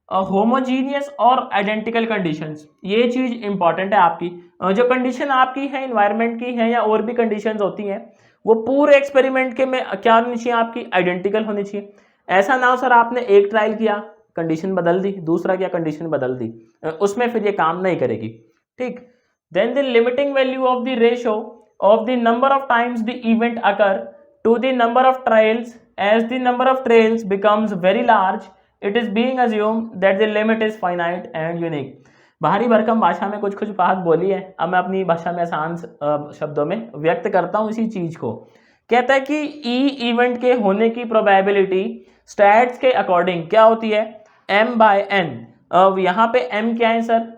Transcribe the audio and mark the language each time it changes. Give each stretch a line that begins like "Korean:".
Hindi: Homogeneous और identical conditions, ये चीज इंपॉर्टेंट है आपकी। जो कंडीशन आपकी है इन्वायरमेंट की है या और भी कंडीशंस होती हैं, वो पूरे एक्सपेरिमेंट के में क्या होनी चाहिए? आपकी आइडेंटिकल होनी चाहिए। ऐसा ना हो सर आपने एक ट्रायल किया कंडीशन बदल दी, दूसरा किया कंडीशन बदल दी, उसमें फिर ये काम नहीं करेगी। ठीक, then the limiting value of the ratio
English: of the number of times the event occur to the number of trials. As the number of trials becomes very large, it is being assumed that the limit is finite and unique.
Hindi: भारी भरकम भाषा में कुछ बात बोली है, अब मैं अपनी भाषा में आसान शब्दों में व्यक्त करता हूँ इसी चीज को। कहता है कि ई इवेंट के होने की प्रोबेबिलिटी स्टैट्स के अकॉर्डिंग क्या होती है? m/n। अब यहाँ पे m क्या है सर?